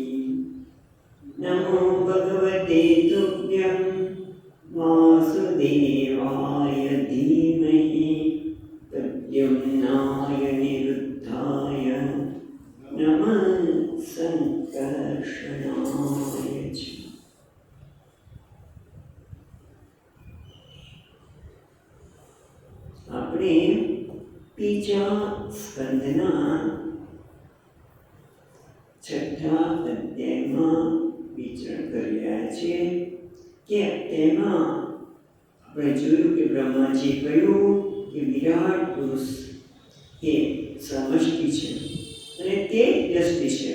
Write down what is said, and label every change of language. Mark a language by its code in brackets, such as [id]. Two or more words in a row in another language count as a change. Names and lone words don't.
[sa] नमो भगवते तुभ्यं वासुदेवाय धीमहि प्रद्युम्नाय निरुद्धाय नमः संकर्षणाय च। [gu] આપણે બીજા સ્કંદના છઠ્ઠા અધ્યાયમાં વિચરણ કરી રહ્યા છીએ કે તેમાં આપણે જોયું કે બ્રહ્માજી કહ્યું કે વિરાટ પુરુષ એ સમષ્ટિ છે અને તે વ્યષ્ટિ છે.